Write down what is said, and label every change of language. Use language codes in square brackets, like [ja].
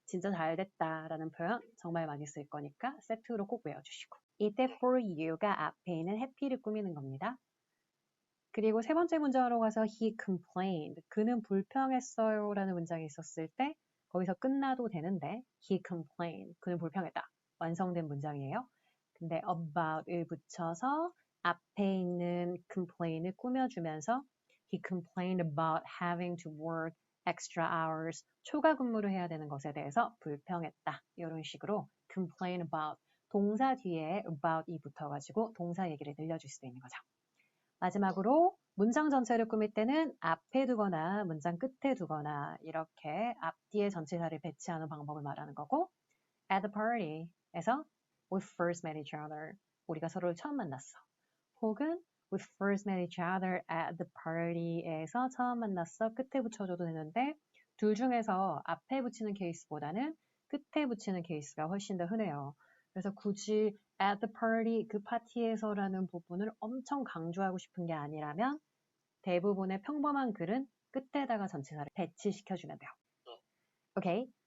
[ko] 진짜 잘 됐다라는 표현 정말 많이 쓸 거니까 세트로 꼭 외워주시고 이때 for you가 앞에 있는 happy를 꾸미는 겁니다. 그리고 세 번째 문장으로 가서 [en] he complained. [ko] 그는 불평했어요 라는 문장이 있었을 때 거기서 끝나도 되는데 he complained. 그는 불평했다. 완성된 문장이에요. 근데 about을 붙여서 앞에 있는 complain을 꾸며주면서 [en] he complained about having to work extra hours. [ko] 초과 근무를 해야 되는 것에 대해서 불평했다. 이런 식으로 complain about. 동사 뒤에 about이 붙어가지고 동사 얘기를 늘려줄 수도 있는 거죠. 마지막으로 문장 전체를 꾸밀 때는 앞에 두거나 문장 끝에 두거나 이렇게 앞뒤에 전치사를 배치하는 방법을 말하는 거고 at the party에서 [en] we first met each other. [ko] 우리가 서로를 처음 만났어. [en] 혹은 we first met each other at the party에서 [ko] 처음 만났어. 끝에 붙여줘도 되는데 둘 중에서 앞에 붙이는 케이스보다는 끝에 붙이는 케이스가 훨씬 더 흔해요. 그래서 굳이 at the party, 그 파티에서라는 부분을 엄청 강조하고 싶은 게 아니라면 대부분의 평범한 글은 끝에다가 전치사를 배치시켜주면 돼요. 오케이.